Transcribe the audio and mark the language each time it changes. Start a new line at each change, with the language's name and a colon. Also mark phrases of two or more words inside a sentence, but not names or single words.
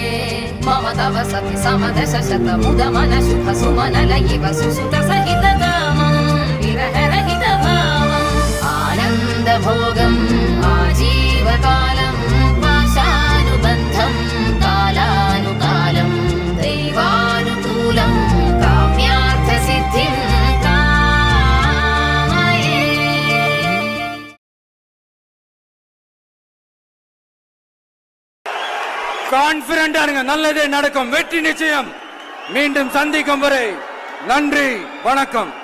Sanskrit: मम तव सति समदश शत मुद मन शुभ सुमन लयिव सुसुत सहित कामं विरह रहित भावम् आनंद भोगम् आजीवकालम् पाशानुबन्धं कालानुकालं दैवानुकूलं काम्यार्थ सिद्धिं कामये.
Tamil: கான்பிடண்டா இருங்க, நல்லதே நடக்கும், வெற்றி நிச்சயம். மீண்டும் சந்திக்கும் வரை நன்றி, வணக்கம்.